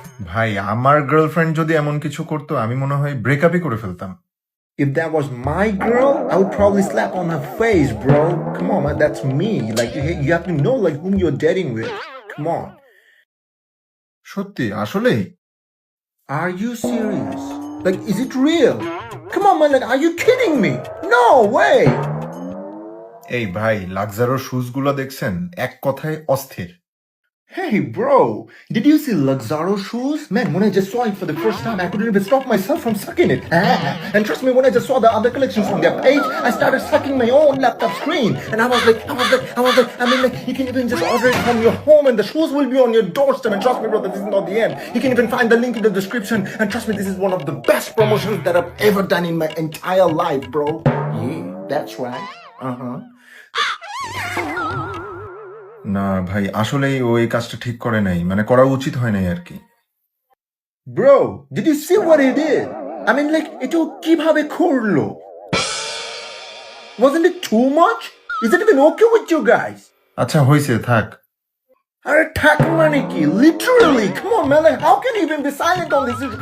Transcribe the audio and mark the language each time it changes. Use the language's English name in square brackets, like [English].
[Bangla] ভাই, আমার গার্লফ্রেন্ড যদি এমন কিছু করতো, আমি মনে হয় ব্রেকআপই করে ফেলতাম। [English] If that was my girl, I would probably slap on her face, bro. Come on, man. That's me. Like, you have to know like whom you're dating with. Come on. [Bangla] সত্যি, আসলেই? [English] Are you serious? Like, is it real? Come on, man. Like, are you kidding me? No way. [Bangla] এই ভাই, লাক্সারো shoes গুলো দেখছেন? এক কথায় অস্থির। [English] Hey, bro, did you see Luxardo shoes? Man, when I just saw it for the first time, I couldn't even stop myself from sucking it. And trust me, when I just saw the other collections on their page, I started sucking my own laptop screen. And I was like, I mean, like, you can even just order it from your home and the shoes will be on your doorstep. And trust me, brother, this is not the end. You can even find the link in the description. And trust me, this is one of the best promotions that I've ever done in my entire life, bro. Yeah, that's right. [Bangla] না ভাই, আসলেই ও এই কাজটা ঠিক করে নাই, মানে করা উচিত হয় নাই আর কি। [English] Bro, did you see what he did? I mean, like, it [Bangla] কিভাবে করলো? [English] Wasn't it too much? Is it even okay with you guys? [Bangla] আচ্ছা হইছে, থাক। আরে থাক মানে কি? [English] Literally, come on, man. Like, how can you even be silent on this issue?